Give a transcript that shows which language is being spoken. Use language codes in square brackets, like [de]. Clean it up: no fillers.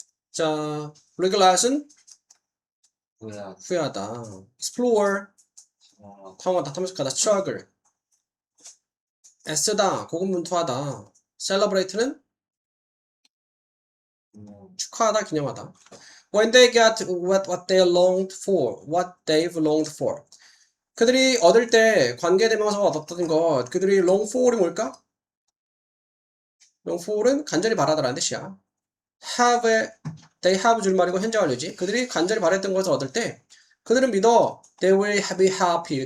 [ko] 자, regulars는 후회하다. explore 탐험하다, 탐색하다. struggle 애쓰다, 고군분투하다. celebrate는 축하하다, 기념하다. [en] when they get what they longed for, what they've longed for. [ko] 그들이 얻을 때 관계대명사가 얻었던 것, 그들이 long for이 뭘까? long for은 간절히 바라다라는 뜻이야. they have 줄말이고 현재 완료지. 그들이 간절히 바랬던 것을 얻을 때 그들은 믿어 [en] they will be happy.